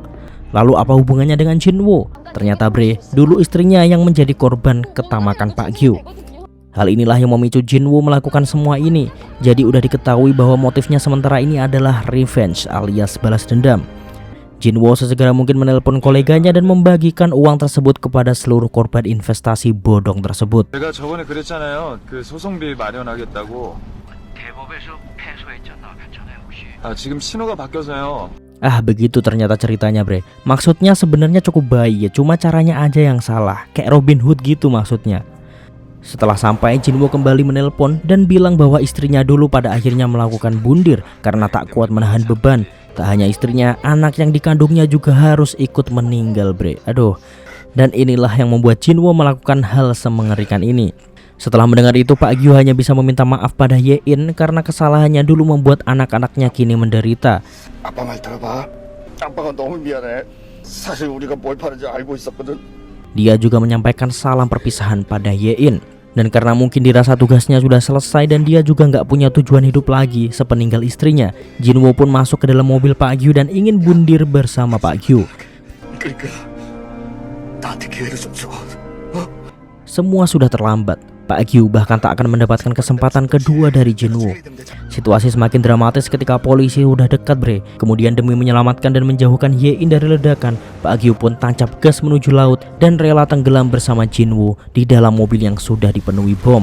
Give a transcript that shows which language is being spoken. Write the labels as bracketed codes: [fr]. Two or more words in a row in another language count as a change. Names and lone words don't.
[id] Lalu apa hubungannya dengan Jinwoo? Ternyata bre, dulu istrinya yang menjadi korban ketamakan Pak Gyu. Hal inilah yang memicu Jinwoo melakukan semua ini. Jadi udah diketahui bahwa motifnya sementara ini adalah revenge alias balas dendam. Jinwoo sesegera mungkin menelpon koleganya dan membagikan uang tersebut kepada seluruh korban investasi bodong tersebut. [ko] 제가 저번에 그랬잖아요. 그 소송비 마련하겠다고. 대법에서 패소했잖아. 괜찮아요 혹시? 지금 신호가 바뀌어서요. [id] Begitu ternyata ceritanya, bre. Maksudnya sebenarnya cukup baik ya, cuma caranya aja yang salah. Kayak Robin Hood gitu maksudnya. Setelah sampai, Jinwoo kembali menelpon dan bilang bahwa istrinya dulu pada akhirnya melakukan bundir karena tak kuat menahan beban. Tak hanya istrinya, anak yang dikandungnya juga harus ikut meninggal, bre. Aduh. Dan inilah yang membuat Jinwoo melakukan hal semengerikan ini. Setelah mendengar itu, Pak Gyu hanya bisa meminta maaf pada Hye-in karena kesalahannya dulu membuat anak-anaknya kini menderita. [ko] 아빠 말 들어봐. 아빠가 너무 미안해. 사실 우리가 뭘 파는지 알고 있었거든. [id] Dia juga menyampaikan salam perpisahan pada Hye-in. Dan karena mungkin dirasa tugasnya sudah selesai dan dia juga nggak punya tujuan hidup lagi sepeninggal istrinya, Jinwoo pun masuk ke dalam mobil Pak Gyu dan ingin bundir bersama Pak Gyu. [ko] 그러니까 나한테 기회를 좀 줘. [id] Semua sudah terlambat. Pak Gyu bahkan tak akan mendapatkan kesempatan kedua dari Jinwoo. Situasi semakin dramatis ketika polisi udah dekat, bre. Kemudian demi menyelamatkan dan menjauhkan Hye-in dari ledakan, Pak Gyu pun tancap gas menuju laut dan rela tenggelam bersama Jinwoo di dalam mobil yang sudah dipenuhi bom.